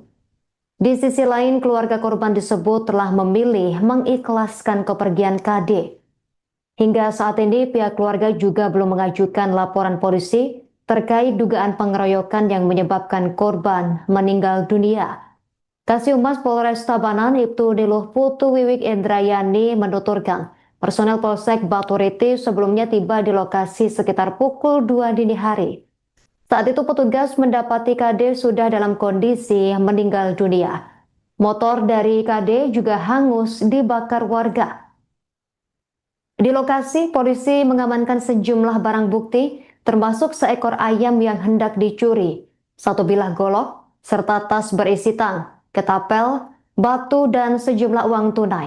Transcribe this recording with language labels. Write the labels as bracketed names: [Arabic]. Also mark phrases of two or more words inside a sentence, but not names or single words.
[Indonesian] Di sisi lain, keluarga korban disebut telah memilih mengikhlaskan kepergian KD. Hingga saat ini, pihak keluarga juga belum mengajukan laporan polisi terkait dugaan pengeroyokan yang menyebabkan korban meninggal dunia. Kasihumas Polres Tabanan Ibtu Diluh Putu Wiwik Indrayani menuturkan, personel Polsek Baturiti sebelumnya tiba di lokasi sekitar pukul 2 dini hari. Saat itu petugas mendapati KD sudah dalam kondisi meninggal dunia. Motor dari KD juga hangus dibakar warga. Di lokasi, polisi mengamankan sejumlah barang bukti, termasuk seekor ayam yang hendak dicuri, 1 bilah golok, serta tas berisi tang, ketapel, batu, dan sejumlah uang tunai.